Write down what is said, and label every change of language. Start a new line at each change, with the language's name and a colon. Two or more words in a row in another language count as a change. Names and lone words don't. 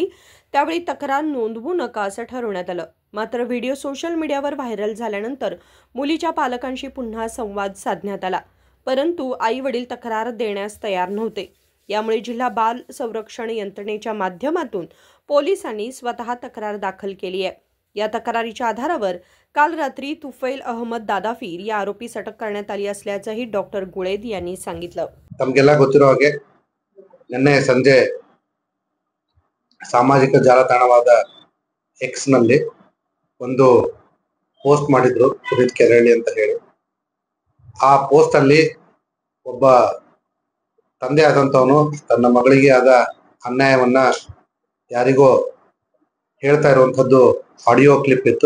Marathi: त्यावेळी तक्रार नोंदवू नका असं ठरवण्यात आलं। मात्र व्हिडिओ
English: social mediaवर
Marathi: व्हायरल झाल्यानंतर मुलीच्या पालकांशी पुन्हा संवाद साधण्यात आला, परंतु आई-वडील तक्रार देण्यास तयार नव्हते। यामुळे जिल्हा बाल संरक्षण यंत्रणेच्या माध्यमातून पोलिसांनी स्वतः तक्रार दाखल केली आहे। या तक्रारीच्या आधारावर काल रात्री तुफैल अहमद दादाफीर या आरोपीस अटक करण्यात आली असल्याचंही डॉक्टर गुळेद यांनी सांगितलं।
Kannada: ತಮಗೆಲ್ಲ ಗೊತ್ತಿರೋ ಹಾಗೆ ನಿನ್ನೆ ಸಂಜೆ ಸಾಮಾಜಿಕ ಜಾಲತಾಣವಾದ ಎಕ್ಸ್ ನಲ್ಲಿ ಒಂದು ಪೋಸ್ಟ್ ಮಾಡಿದ್ರು ಪುನೀತ್ ಕೆರಳಿ ಅಂತ ಹೇಳಿ। ಆ ಪೋಸ್ಟ್ ಅಲ್ಲಿ ಒಬ್ಬ ತಂದೆ ಆದಂತವನು ತನ್ನ ಮಗಳಿಗೆ ಆದ ಅನ್ಯಾಯವನ್ನ ಯಾರಿಗೋ ಹೇಳ್ತಾ ಇರುವಂತದ್ದು
English: audio clip
Kannada: ಇತ್ತು।